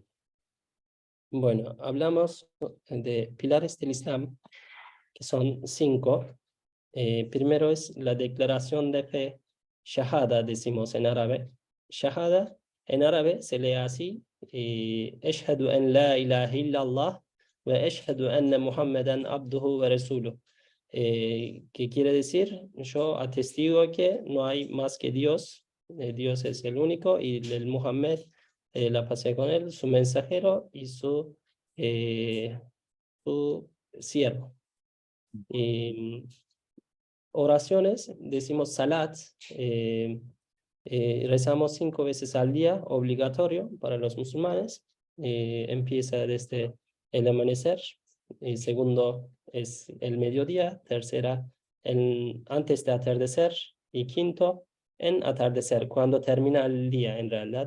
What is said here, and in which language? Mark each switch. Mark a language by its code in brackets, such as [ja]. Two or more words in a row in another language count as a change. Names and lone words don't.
[es] Bueno, hablamos de pilares del Islam, que son 5. Primero es la declaración de fe, Shahada decimos en árabe. Shahada en árabe se lee así, [ar] أشهد أن لا إله إلا الله وأشهد أن محمدا عبده ورسوله. [es] ¿Qué quiere decir? Yo atestigo que no hay más que Dios, Dios es el único, y el Muhammad, la pasé con él, su mensajero y su siervo. Oraciones, decimos salat, rezamos 5 veces al día, obligatorio para los musulmanes, empieza desde el amanecer, y segundo es el mediodía, tercera antes de atardecer, y quinto en atardecer, cuando termina el día en realidad.